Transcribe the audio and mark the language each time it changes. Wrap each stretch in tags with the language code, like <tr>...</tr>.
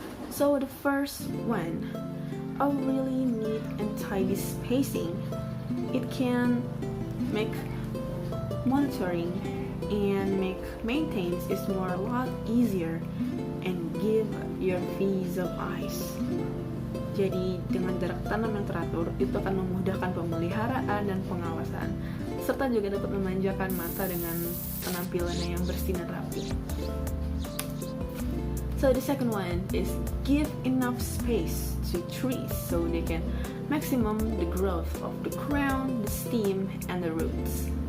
<en>So the first one, a really neat and tidy spacing. It can make monitoring and make maintenance is a lot easier and give your peace of eyes.</en> <id>Jadi dengan jarak tanam yang teratur itu akan memudahkan pemeliharaan dan pengawasan, serta juga dapat memanjakan mata dengan penampilannya yang bersih dan rapi.</id> <en>So the second one is give enough space to trees so they can maximum the growth of the crown, the stem, and the roots.</en>